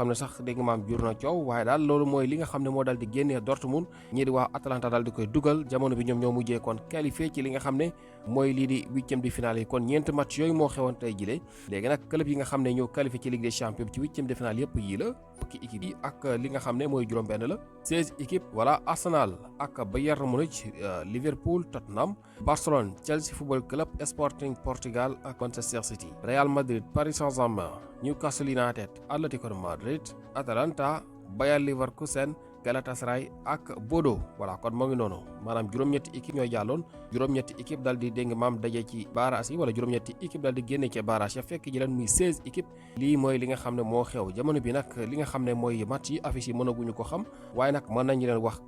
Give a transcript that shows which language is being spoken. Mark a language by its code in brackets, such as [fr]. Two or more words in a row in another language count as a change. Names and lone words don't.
[wo] ne sax dégg nga maam jur na coow waaye daal loolu mooy li nga xam ne moo dal di génnee Dortmund ñii di waa Atalanta dal di koy dugal jamono bi ñoom ñoo mujjee kon qualifié ci li nga xam ne mooy lii di [fr] huitième de finale [wo] yi kon ñeent match yooyu moo xewoon tey jile léegi nag club yi nga xam ne ñoo qualifié ci Ligue des Champions ci [fr] huitième de finale [wo] yëpp yii la fukki équipe yi ak li nga xam ne mooy juróom-benn la 16 [fr] équipes voilà [wo] Arsenal ak Bayern Munich Liverpool Tottenham Barcelone Chelsea Football Club Sporting Portugal ak Manchester City Real Madrid Paris Saint-Germain Newcastle United Atlético de Madrid Atalanta Bayer Leverkusen Galatasaray ak Bodo. voilà kon moo ngi noonu maanaam juróom-ñetti équipe ñooy jàlloon juróom-ñetti équipe dal di dégg maam daje ci barrage yi wala juróom-ñetti équipe dal di génne ci barrage ya fekk ji leen muy 16 équipe lii mooy li nga xam ne moo xew jamono bi nag li nga xam ne mooy match yi affiche yi mënaguñu ko xam waaye nag mën nañu leen wax